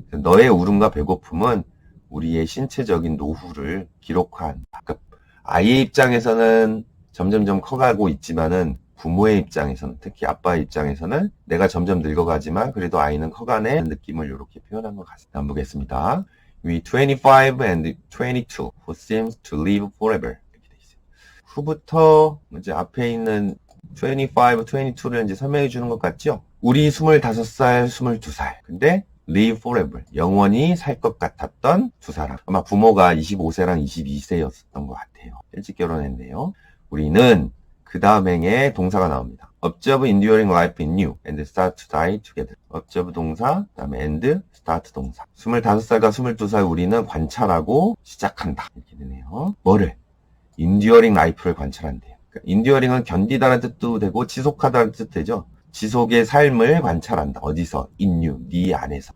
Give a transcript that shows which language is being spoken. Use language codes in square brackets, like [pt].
[ko] 너의 울음과 배고픔은 우리의 신체적인 노후를 기록한 그러니까 아이의 입장에서는 점점점 커가고 있지만은 부모의 입장에서는 특히 아빠의 입장에서는 내가 점점 늙어가지만 그래도 아이는 커가는 느낌을 이렇게 표현한 것 같습니다. 한번 보겠습니다. [en] We 25 and 22 who seems to live forever. [ko] 후부터 이제 앞에 있는 25, 22를 이제 설명해 주는 것 같죠? 우리 25살, 22살. 근데 [en] live forever. [ko] 영원히 살 것 같았던 두 사람. 아마 부모가 25세랑 22세였던 것 같아요. 일찍 결혼했네요. 우리는 그 다음 행에 동사가 나옵니다. [en] observe enduring life in you and start to die together. [ko] observe 동사, 그 다음에 and, start 동사. 25살과 22살 우리는 관찰하고 시작한다. 이렇게 되네요. 뭐를? enduring life를 관찰한대요. 그러니까 enduring은 견디다라는 뜻도 되고 지속하다는 뜻도 되죠. 지속의 삶을 관찰한다. 어디서? [en] in you, [ko] 네 안에서.